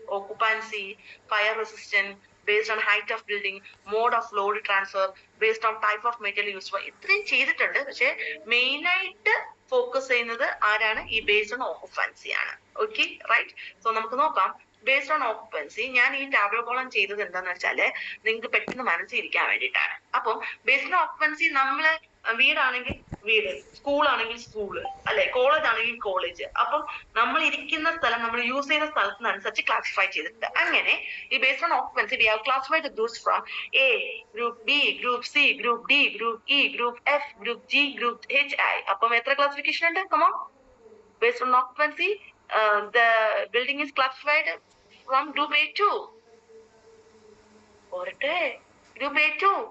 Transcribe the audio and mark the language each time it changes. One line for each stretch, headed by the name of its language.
English: Occupancy, fire resistant, based on height of building, mode of load transfer, based on type of material used.
Malayalam: ഇത്രയും ചെയ്തിട്ടുണ്ട്. പക്ഷെ main ആയിട്ട് focus ചെയ്യുന്നത് ആരാണ്? ഈ ബേസ്ഡ് ഓൺ ഓക്കുപ്പൻസി ആണ്. Okay, right. സോ നമുക്ക് നോക്കാം. ബേസ്ഡ് ഓൺ ഓക്കുപ്പൻസി ഞാൻ ഈ ടാബ്ലോ കോളം ചെയ്തത് എന്താന്ന് വെച്ചാല് നിങ്ങൾക്ക് പെട്ടെന്ന് മനസ്സിലിരിക്കാൻ വേണ്ടിയിട്ടാണ്. അപ്പം ബേസ്ഡ് ഓൺ ഓക്കുപ്പൻസി നമ്മള് വീടാണെങ്കിൽ വീട്, സ്കൂളാണെങ്കിൽ സ്കൂള്, അല്ലെ, കോളേജ് ആണെങ്കിൽ കോളേജ്. അപ്പം നമ്മൾ ഇരിക്കുന്ന സ്ഥലം, നമ്മൾ യൂസ് ചെയ്യുന്ന സ്ഥലത്തിനനുസരിച്ച് ക്ലാസിഫൈ ചെയ്തിട്ടുണ്ട്. അങ്ങനെ ഈ
English: Based on occupancy we have classified the groups from A, group B, group C, group D, group E, group F, group G, group HI.
Malayalam: അപ്പം എത്ര ക്ലാസിഫിക്കേഷൻ ഉണ്ട്?
English: Come on. Based on occupancy, the building is classified from group A2.
Malayalam: പോരട്ടെ, group A2.